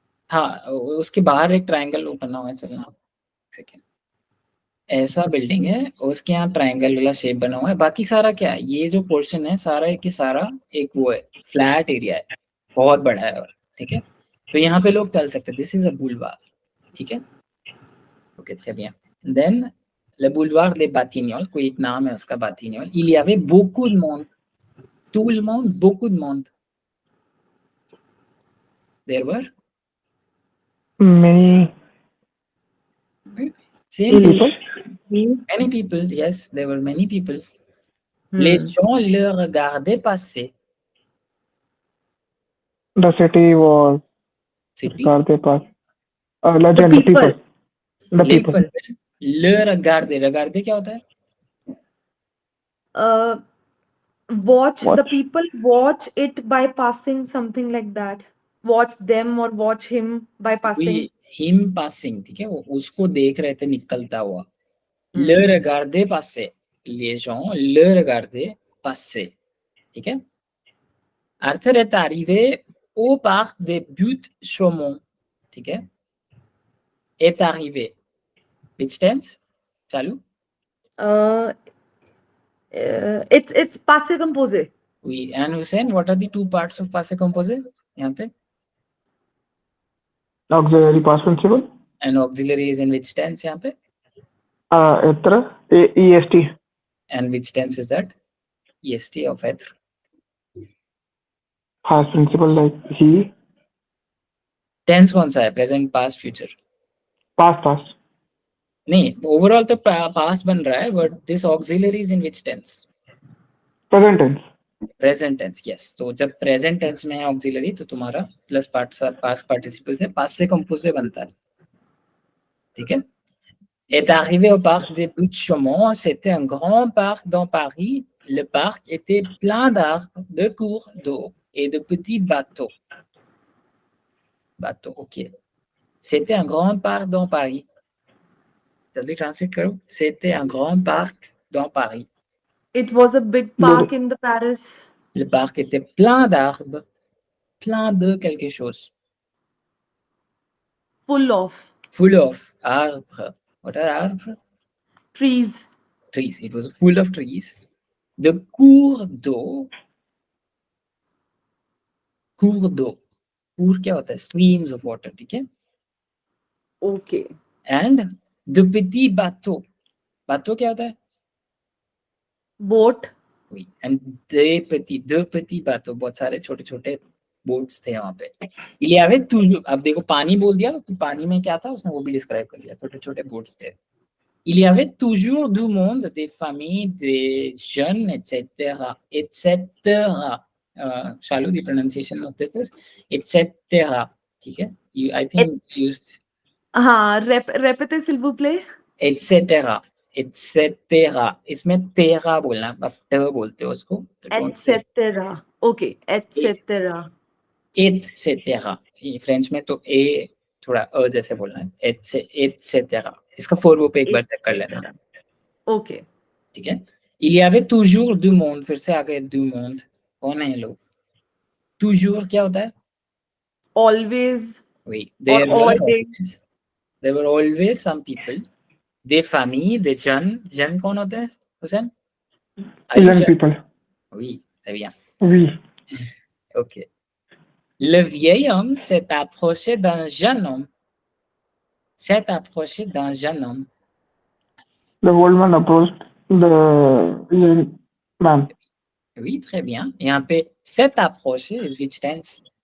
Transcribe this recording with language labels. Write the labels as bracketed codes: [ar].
[hi] हाँ, उसके बाहर एक ट्रायंगल बना हुआ है, चलना सेकेंड, ऐसा बिल्डिंग है, और उसके यहाँ ट्रायंगल वाला शेप बना हुआ है. बाकी सारा क्या है, ये जो पोर्शन है सारा की सारा एक वो है, फ्लैट एरिया है, बहुत बड़ा है, और ठीक है, तो यहाँ पे लोग चल सकते हैं. [en] This is a boulevard, ठीक है, okay, très bien. [fr] देन le boulevard des Batignolles, [hi] कोई एक नाम है उसका, [fr] Batignolles, il y avait beaucoup de monde, tout le monde, beaucoup de monde. [en] There were Many same thing, people. many people, yes, there were many people. Hmm. [fr] Les gens le regardaient passer. [en] The city was City, Garde Pass. Legend, The the people. people. The people. [fr] people, le regarder, regarder क्या होता है? [en] Uh, watch the Watch. people, watch it by passing, something like that. Watch them or watch him by passing. We him passing, [hi] ठीक है, वो उसको देख रहे थे निकलता हुआ. Hmm. [fr] Le regarder passer, les gens le regardaient passer, ठीक है. Arthur est arrivé au parc des Buttes-Chaumont, ठीक है. Est arrivé, [en] which tense? [fr] चालू? [en] Uh, it's passé composé. Oui, and Hussein, what are the two parts of passé composé यहाँ पे? Auxiliary past participle. And auxiliary is in which tense यहाँ पे? [fr] Etra. EST. [en] And which tense is that? EST of être. Past principle like he. [hi] Tense कौन सा है? Present, past, future? [en] Past. [hi] नहीं, overall तो past बन रहा है, [en] But this auxiliary is in which tense? Present tense. Present tense, yes. [hi] तो जब प्रेजेंट टेंस में है ऑक्सिलरी, तो तुम्हारा प्लस पास्ट पार्टिसिपल से पास्ट से कंपोज बनता है, ठीक है. [fr] Est arrivé au parc des Buttes-Chaumont, c'était un grand parc dans Paris. Le parc était plein d'arbres, de cours d'eau et de petits bateaux. Bateaux, ok. C'était un grand parc dans Paris. [hi] जल्दी translate करो. [fr] C'était un grand parc dans Paris. [en] It was a big park in the Paris. [fr] Le parc était plein d'arbres, plein de quelque chose. [en] Full of Full of arbres. What are arbres? trees. Trees. It was full of trees. [fr] De cours d'eau. Cours d'eau. [hi] Cours क्या होता है? [en] Streams of water, ठीक है? Okay. [fr] And de petits bateaux. [hi] Bateau क्या होता है? [en] Boat. [fr] Oui. And deux petits bateaux. [hi] बहुत सारे छोटे छोटे बोट्स थे वहां पे. [fr] Il y avait toujours, [hi] अब देखो पानी बोल दिया, तो पानी में क्या था उसने वो भी डिस्क्राइब कर लिया. छोटे छोटे बोट्स थे. [fr] Il y avait toujours du monde, des familles, des jeunes, etc. etc. [en] Shalu, the pronunciation of this is etc. ठीक है? I think used [fr] हाँ, répétez s'il vous plaît. etc. etc. [hi] इसमें तेरा बोलना, अब त बोलते हो उसको. [en] Etc. Okay, etc. etc. [hi] ये फ्रेंच में तो ए थोड़ा अ जैसे बोलना है, etc. इसका फोर पे एक बार चेक कर लेना, [en] Okay. [hi] ठीक है। [fr] Il y avait toujours du monde, [hi] फिर से आ गए [fr] du monde, कौन है ये लोग? [hi] toujours क्या होता है? [en] always [fr] Oui, [hi] और [en] there were always some people, [fr] des familles, des jeunes [hi] कौन होते हैं [en] Hussain? Are you young sure? people. [fr] Oui, très bien. Oui. [en] Ok. [fr] Le vieil homme s'est approché d'un jeune homme. S'est approché d'un jeune homme. [en] The old man approached the young man. [fr] Oui, très bien. [hi] यहाँ पे s'est approché is which tense?